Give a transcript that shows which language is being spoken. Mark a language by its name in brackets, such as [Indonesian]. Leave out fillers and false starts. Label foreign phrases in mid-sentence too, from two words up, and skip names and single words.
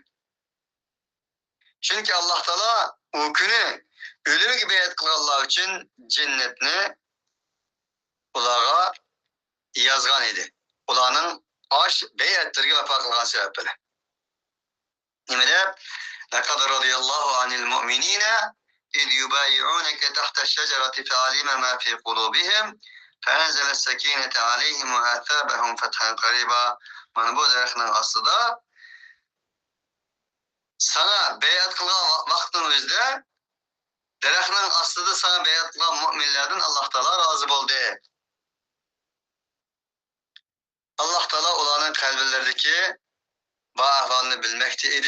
[Uzbek] Chunki Alloh taolo o kuni o'limiga bayat qilganlar uchun jannatni ularga yozgan edi. Ularning osh bayatlariga vafo qilgan sabab bilan. Nima deb? [Arabic] لقد رضي الله عن المؤمنين إذ يبايعونك تحت الشجرة فعلم ما في قلوبهم فأنزل السكينة عليهم وأثابهم فتحا قريبا. [Uzbek] Mana bu daraxtning ostida sana bayat qilgan vaqtning o'zida daraxtning ostida sana bayat qilgan mu'minlardan Alloh taolo rozi bo'ldi. Alloh taolo ularning qalblaridagi bu ahvolni bilmoqda edi.